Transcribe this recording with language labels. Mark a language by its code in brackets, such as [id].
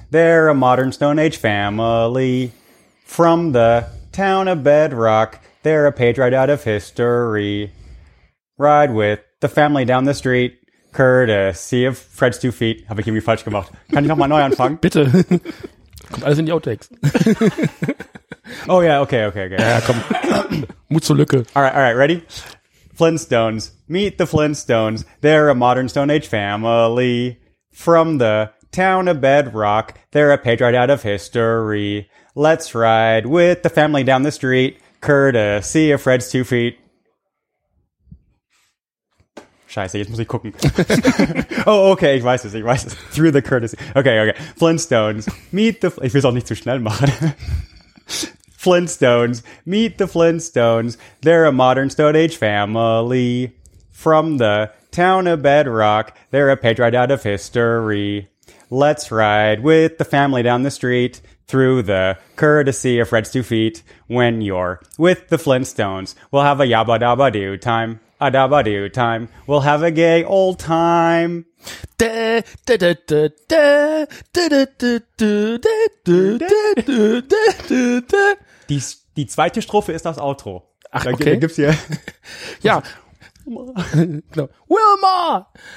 [en] They're a modern Stone Age family. From the town of Bedrock, they're a page right out of history. Ride with the family down the street. Courtesy of Fred's 2 feet. [de] Habe ich irgendwie falsch gemacht. Kann ich nochmal neu anfangen? Bitte. Kommt alles in die Outtakes. Oh ja, okay. Ja, komm. Mut zur Lücke. [en] All right, ready? Flintstones, meet the Flintstones. They're a modern Stone Age family. From the town of Bedrock, they're a page right out of history. Let's ride with the family down the street, courtesy of Fred's 2 feet. [de] Scheiße, jetzt muss ich gucken. [en] Oh, okay, [de] ich weiß es. [en] Through the courtesy. Okay. Flintstones, meet the... [de] Ich will es auch nicht zu schnell machen. [en] Flintstones, meet the Flintstones. They're a modern Stone Age family. From the town of Bedrock, they're a page right out of history. Let's ride with the family down the street through the courtesy of Fred's 2 feet. When you're with the Flintstones, we'll have a yabba-dabba-doo time. A dabba-doo time. We'll have a gay old time. [de] Die zweite Strophe ist das Outro. Ach, okay. Da gibt's hier. Ja. Wilma!